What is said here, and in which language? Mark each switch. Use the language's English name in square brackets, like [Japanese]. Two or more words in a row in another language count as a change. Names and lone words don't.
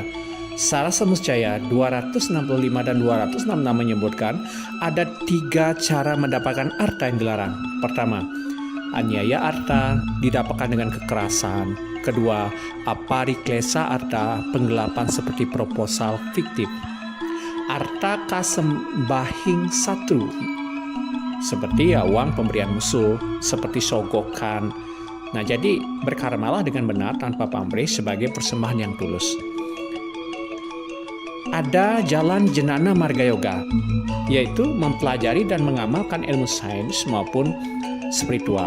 [Indonesian] Sarasa Muscaya 265 dan 266 menyebutkan ada 3 cara mendapatkan arta yang dilarang. Pertama, [Sanskrit] anyaya arta [Indonesian] didapatkan dengan kekerasan, Kedua, [Sanskrit] apariklesa arta [Indonesian] penggelapan seperti proposal fiktif. [Kawi] Arta kasembahing satru, [Indonesian] seperti uang pemberian musuh, seperti sogokan. Nah, jadi berkarmalah dengan benar tanpa pamrih sebagai persembahan yang tulus. Ada jalan jenana marga yoga, yaitu mempelajari dan mengamalkan ilmu sains maupun spiritual.